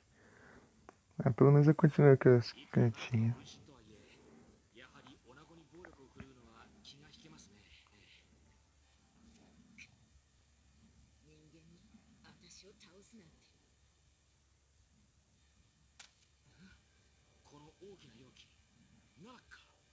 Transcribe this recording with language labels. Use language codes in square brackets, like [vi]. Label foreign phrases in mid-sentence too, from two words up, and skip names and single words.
[pt] Ah, pelo menos eu continuei com as que eu tinha. [ja] 分身とはいえ、やはり女子に暴力を振るうのは気が引けますね。人間に私を倒すなんて。この大きな容器、ナラックか。